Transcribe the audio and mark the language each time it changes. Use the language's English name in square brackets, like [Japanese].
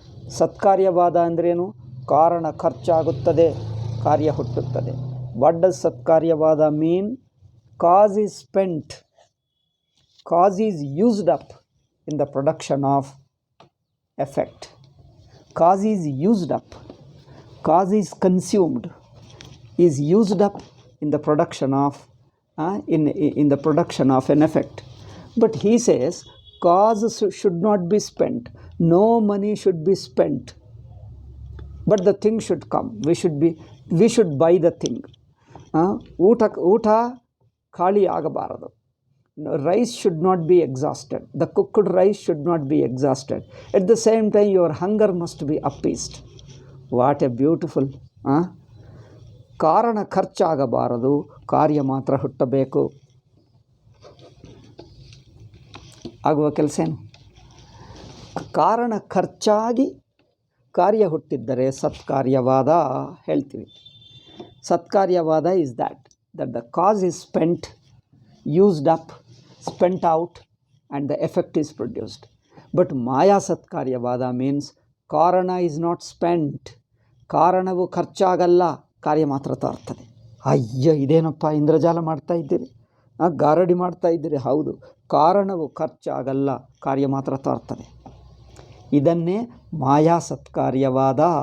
[Kannada] ಸತ್ಕಾರ್ಯವಾದ ಅಂದ್ರೇನು? ಕಾರಣ ಖರ್ಚಾಗುತ್ತದೆ, ಕಾರ್ಯ ಹುಟ್ಟುತ್ತದೆ. [English] What does ಸತ್ಕಾರ್ಯವಾದ mean? Cause is spent, cause is used up in the production of effect. Cause is used up, cause is consumed, is used up in the production of in the production of an effect. But he says cause should not be spent, no money should be spent, but the thing should come. We should buy the thing. [Kannada] ಊಟ ಖಾಲಿ ಆಗಬಾರದು. [English] Rice should not be exhausted. The cooked rice should not be exhausted. At the same time, your hunger must be appeased. What a beautiful. [Kannada] ಕಾರಣ ಖರ್ಚಾಗಬಾರದು, ಕಾರ್ಯ ಮಾತ್ರ ಹುಟ್ಟಬೇಕು. ಆಗುವ ಕೆಲಸ ಏನು? ಕಾರಣ ಖರ್ಚಾಗಿ ಕಾರ್ಯ ಹುಟ್ಟಿದ್ದರೆ ಸತ್ಕಾರ್ಯವಾದ ಹೇಳ್ತೀವಿ. [English] ಸತ್ಕಾರ್ಯವಾದ is that the cause is spent, used up, spent out, and the effect is produced. But Maya Satkaryavada means ಕಾರಣ is not spent. [Kannada] ಕಾರಣವು ಖರ್ಚಾಗಲ್ಲ, ಕಾರ್ಯ ಮಾತ್ರ ತರ್ತದೆ. ಅಯ್ಯೋ ಇದೇನಪ್ಪ ಇಂದ್ರಜಾಲ ಮಾಡ್ತಾ ಇದ್ದೀರಿ, ಗಾರಡಿ ಮಾಡ್ತಾ ಇದ್ದೀರಿ. ಹೌದು, ಕಾರಣವು ಖರ್ಚಾಗಲ್ಲ, ಕಾರ್ಯ ಮಾತ್ರ ತರ್ತದೆ. ಇದನ್ನೇ ಮಾಯಾ ಸತ್ಕಾರ್ಯವಾದ.